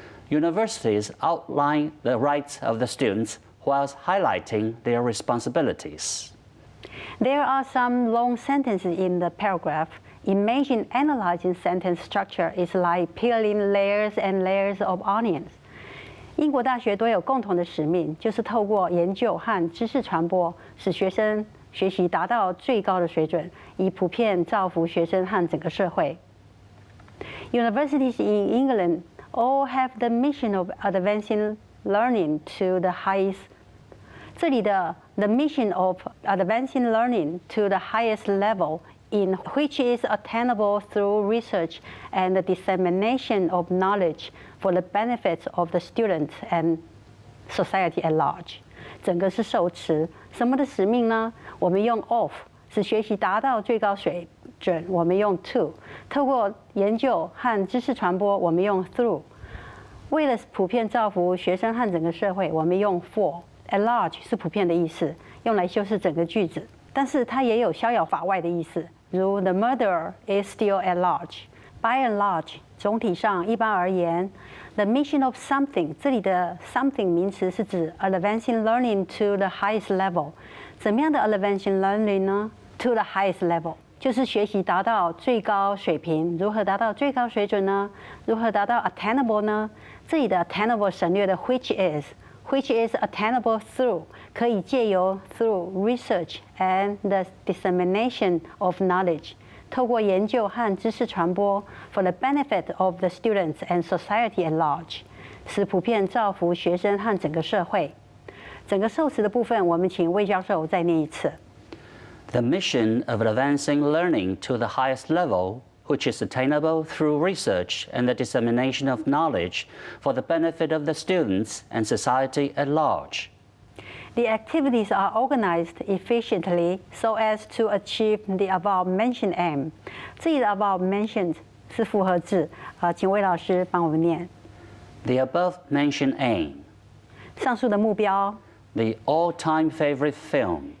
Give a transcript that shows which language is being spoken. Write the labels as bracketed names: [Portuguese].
[English] Universities outline the rights of the students whilst highlighting their responsibilities. There are some long sentences in the paragraph. Imagine analyzing sentence structure is like peeling layers and layers of onions. [Chinese] 英国大学都有共同的使命，就是透过研究和知识传播，使学生学习达到最高的水准，以普遍造福学生和整个社会。 [English] Universities in England all have the mission of advancing learning to the highest. [Chinese] 这里的 [English] the mission of advancing learning to the highest level, in which is attainable through research and the dissemination of knowledge for the benefits of the students and society at large. [Chinese] 整个是受词，什么的使命呢？我们用 of 使学习达到最高水准，我们用 to 透过研究和知识传播，我们用 through 为了普遍造福学生和整个社会，我们用 [English] for at large [Chinese] 是普遍的意思，用来修饰整个句子，但是它也有逍遥法外的意思。如 [English] the murderer is still at large. By and large, [Chinese] 总体上一般而言 [English] the mission of something [Chinese] 这里的 [English] something [Chinese] 名词是指 [English] advancing learning to the highest level. [Chinese] 怎么样的 [English] advancing learning [Chinese] 呢？ [English] To the highest level [Chinese] 就是学习达到最高水平。如何达到最高水准呢？如何达到 attainable 呢？这里的 [English] attainable [Chinese] 省略的 [English] which is attainable through [Chinese] 可以借由 [English] through research and the dissemination of knowledge [Chinese] 透过研究和知识传播 [English] for the benefit of the students and society at large [Chinese] 使普遍造福学生和整个社会。整个受词的部分，我们请魏教授再念一次。 [English] The mission of advancing learning to the highest level, which is attainable through research and the dissemination of knowledge for the benefit of the students and society at large. The activities are organized efficiently so as to achieve the above-mentioned aim. [Chinese] 这里的 above-mentioned 是复合字，请魏老师帮我们念。 [English] The above-mentioned aim. [Chinese] 上述的目标。 [English] The all-time favorite film.